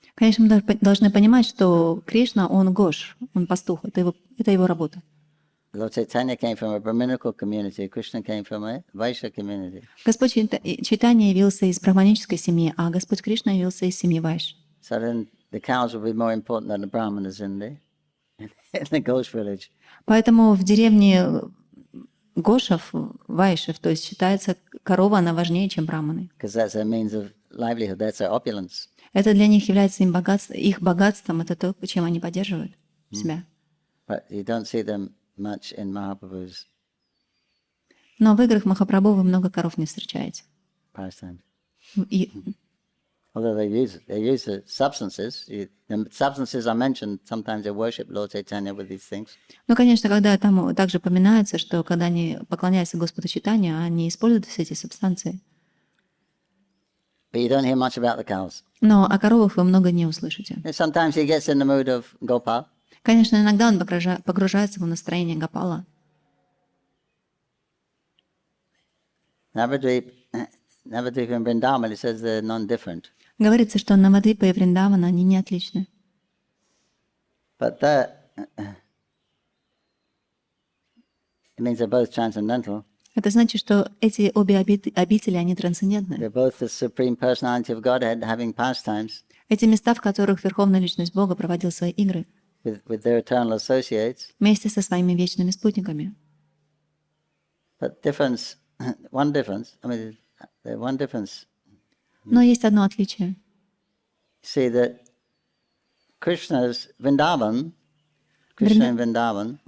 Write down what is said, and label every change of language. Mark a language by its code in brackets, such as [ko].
[ru] Конечно, мы должны понимать, что Кришна, Он Гош, Он пастух, это его работа. [en] Lord Chaitanya came from a Brahminical community. Krishna came from a Vaishya community. [ru] Господь Чайтанья явился из брахманической семьи, а Господь Кришна явился из семьи Вайш. [en] So then the cows will be more important than the Brahmanas in the Ghosh village. [ru] Поэтому в деревне Гошев, Вайшев, то есть считается корова, она важнее, чем браманы. [en] Because that's their means of livelihood. That's their opulence. [ru] Это для них является их богатством, это то, чем они поддерживают себя. [en] But you don't see them much in Mahaprabhu's [ru] Но в играх Махапрабху вы много коров не встречаете. [en] pastimes. [ru] И, [en] Although they use the substances. The substances are mentioned. Sometimes they worship Lord Chaitanya with these things. [ru] ну, конечно, когда там также упоминается, что когда они поклоняются Господу Чайтанье, они используют все эти субстанции. [en] But you don't hear much about the cows. [ru] Но о коровах вы много не услышите. [en] And sometimes he gets in the mood of Gopal. [ru] Конечно, иногда он погружается в настроение Гопала. [en] Navadvip and Vrindavan, it says they're non-different. [ru] Говорится, что Навадвипа и Вриндавана, они не отличны. [en] But that, it means they're both transcendental. [ru] Это значит, что эти обе обители, они трансцендентны. [en] They're both the Supreme Personality of Godhead having pastimes [ru] Эти места, в которых Верховная Личность Бога проводил свои игры [en] with their eternal associates. [ru] вместе со своими вечными спутниками. [en] But one difference, one difference. [ru] Но есть одно отличие. [en] See that Krishna's Vrindavan, Krishna in Vrindavan,